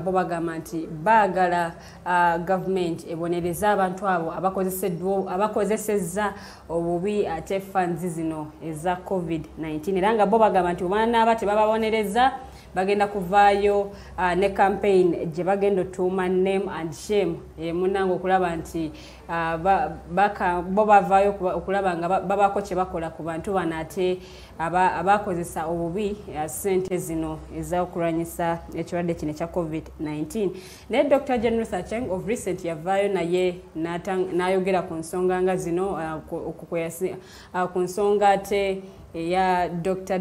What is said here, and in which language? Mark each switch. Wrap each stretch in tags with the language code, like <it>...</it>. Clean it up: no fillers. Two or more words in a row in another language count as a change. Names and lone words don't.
<lg>bo bagamba nti baagala gavumenti ebonereza abantu abo abakozesezza obubi ate funds zino eza COVID-19 era nga bo bagamba nti obaana tebababonereza bagenda kuvaayo ne campaign gye bagenda otuuma</lg> <en>name and shame</en> <lg>munange okulaba nti bo bavaayo okulaba nga babako kye bakola ku bantu bano ate abakozesa obubi ssente zino ez'okulwanyisa ekirwadde kino ekya COVID-19 naye Dr. Jane Ruth Aceng</lg> <en>of recent</en> <lg>yavaayo naye n'ayogera ku nsonga nga zino ku nsonga ate eya Dr.</lg>